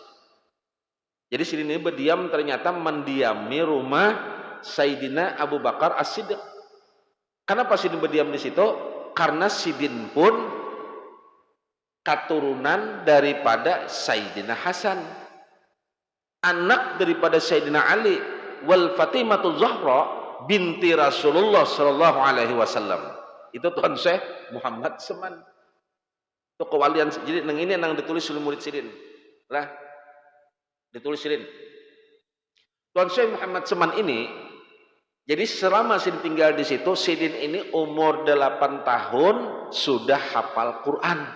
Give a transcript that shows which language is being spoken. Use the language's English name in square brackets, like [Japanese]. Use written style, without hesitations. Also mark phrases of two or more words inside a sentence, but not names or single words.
[Banjar] Jadi sidin ini berdiam ternyata mendiami rumah Sayyidina Abu Bakar As-Siddiq. Kenapa sidin berdiam di situ? Karena sidin pun keturunan daripada Sayyidina Hasan, anak daripada Sayyidina Ali, wal Fatimatul Zahra binti Rasulullah [Arabic] صلى الله عليه وسلم. [Banjar] Itu Tuan Syekh Muhammad Seman. Itu kewalian. Jadi nang ini nang ditulis oleh murid sidin. Lah, ditulis sidin. Tuan Syekh Muhammad Seman ini, jadi selama sidin tinggal di situ, sidin ini umur 8 tahun sudah hafal Quran.